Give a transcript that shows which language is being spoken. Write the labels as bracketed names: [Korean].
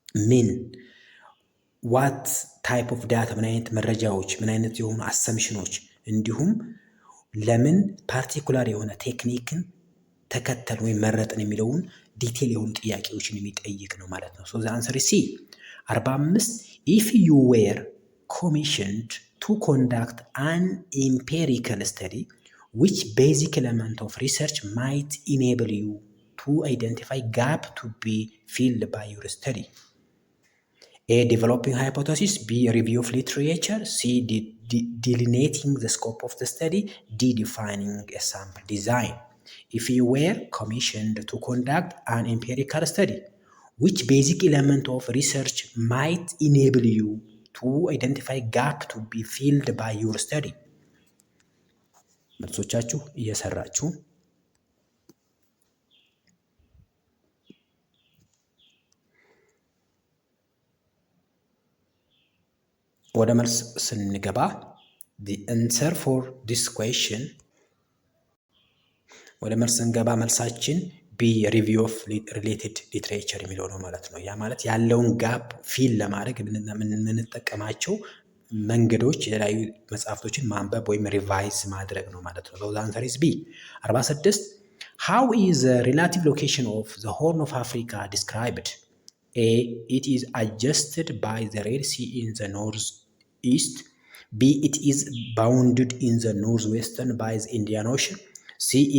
[Amharic] ምን፣ [English] ዋት ታይፕ ኦፍ ዳታ [Amharic] ምን አይነት መረጃዎች፣ ምን አይነት የሆኑ አሰምሽኖች፣ እንዲሁም ለምን ፓርቲኩላር የሆነ ቴክኒክን ተከተል ወይም መረጥን የሚለውን ዲቴል የሆኑ ጥያቄዎችን የሚጠይቅ ነው ማለት ነው። [English] ሶ ዘ አንሰር ሲ 45 if you were commissioned to conduct an empirical study which basic element of research might enable you to identify gap to be filled by your study. A. Developing hypothesis. B. Review of literature. C. Delineating the scope of the study. D. Defining a sample design. If you were commissioned to conduct an empirical study, which basic element of research might enable you to identify gap to be filled by your study? [Amharic] መልሶቻችሁ እየሰራችሁ ወደ መልስ ስንገባ [English] the answer for this question [Amharic] ወደ መልስ ስንገባ መልሳችን [English] ቢ ሪቪው ኦፍ ሪሌትድ ሊትሬቸር [Amharic] የሚለው ነው ማለት ነው። ያ ማለት ያለውን ጋፕ ፊል ለማድረግ የምንጠቀማቸው መንገዶች የተለያዩ መጽሐፍቶችን ማንበብ ወይም ሪቫይዝ ማድረግ ነው ማለት ነው። [English] the answer is B. 46 How is the relative location of the Horn of Africa described? A. It is adjusted by the Red Sea in the northeast. B. It is bounded in the northwestern by the Indian Ocean. C.